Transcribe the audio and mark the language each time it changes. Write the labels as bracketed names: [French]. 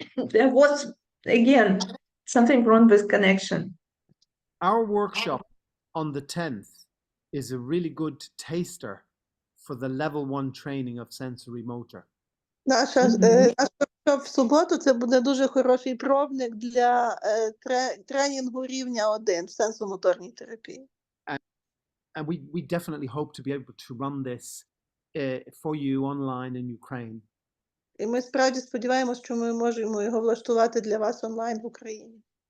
[English] There was, again, something wrong with connection. Our workshop on the 10th is a really good taster for the level 1 training of sensory motor. [Ukrainian] Наш в суботу це буде дуже хороший пробник для тренінгу рівня 1 в сенсомоторній терапії. [English] And we definitely hope to be able to run this for you online in Ukraine. [Ukrainian] І ми справді сподіваємось, що ми можемо його влаштувати для вас онлайн в Україні.